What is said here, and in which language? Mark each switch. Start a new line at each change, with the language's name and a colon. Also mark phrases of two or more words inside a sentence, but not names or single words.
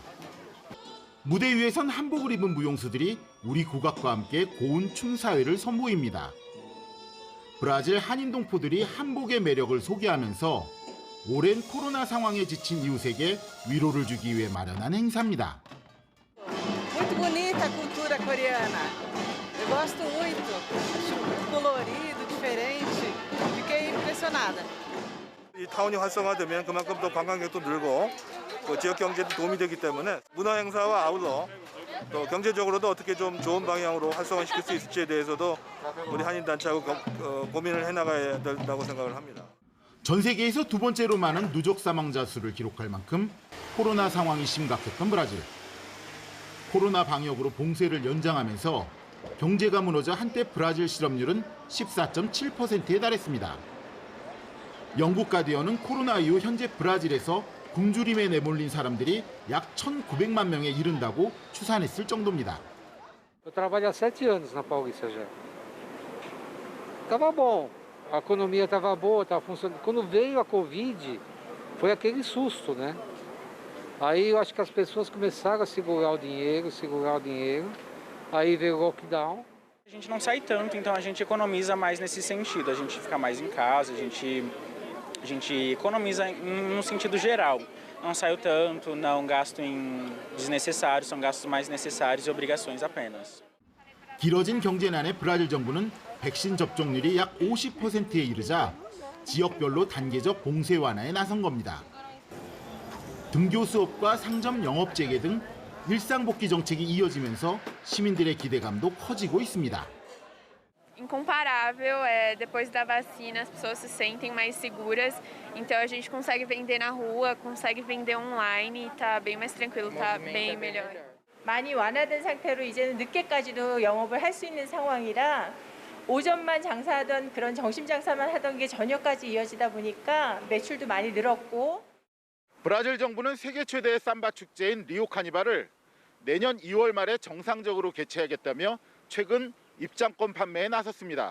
Korean: 무대 위에선 한복을 입은 무용수들이 우리 국악과 함께 고운 춤사위를 선보입니다. 브라질 한인 동포들이 한복의 매력을 소개하면서 오랜 코로나 상황에 지친 이웃에게 위로를 주기 위해 마련한 행사입니다.
Portuguese: Muito bonita a cultura coreana. Eu gosto muito. Acho muito colorido, diferente. Fiquei impressionada.
Korean: 이 타운이 활성화되면 그만큼 또 관광객도 늘고 지역 경제도 도움이 되기 때문에 문화 행사와 아울러 또 경제적으로도 어떻게 좀 좋은 방향으로 활성화시킬 수 있을지에 대해서도 우리 한인 단체하고 고민을 해나가야 된다고 생각을 합니다. 전 세계에서 두 번째로 많은 누적 사망자 수를 기록할 만큼 코로나 상황이 심각했던 브라질. 코로나 방역으로 봉쇄를 연장하면서 경제가 무너져 한때 브라질 실업률은 14.7%에 달했습니다. 영국 가디언은 코로나 이후 현재 브라질에서 굶주림에 내몰린 사람들이 약 1,900만 명에 이른다고 추산했을 정도입니다.
Portuguese: Eu trabalho há 7 anos na Paulista já. Tava bom, a economia estava boa, estava funcionando. Quando veio a Covid, foi aquele susto, né? Aí eu acho que as pessoas começaram a segurar o dinheiro, aí veio o lockdown. A gente não sai tanto, então a gente economiza mais nesse sentido. A gente fica mais em casa, a gente economiza no sentido geral. Não saio tanto, não gasto em desnecessários, são gastos mais necessários e obrigações apenas.
Korean: 길어진 경제난에 브라질 정부는 백신 접종률이 약 50%에 이르자 지역별로 단계적 봉쇄 완화에 나선 겁니다. 등교 수업과 상점 영업 재개 등 일상 복귀 정책이 이어지면서 시민들의 기대감도 커지고 있습니다.
Portuguese: Incomparável, depois da vacina as pessoas se sentem mais seguras, então a gente consegue vender na rua, consegue vender online, está bem mais tranquilo, está bem melhor.
Korean: 많이 완화된 상태로 이제는 늦게까지도 영업을 할 수 있는 상황이라 오전만 장사하던 그런 점심 장사만 하던 게 저녁까지 이어지다 보니까 매출도 많이 늘었고. 브라질 정부는 세계 최대의 삼바 축제인 리오 카니발을 내년 2월 말에 정상적으로 개최하겠다며 최근 입장권 판매에 나섰습니다.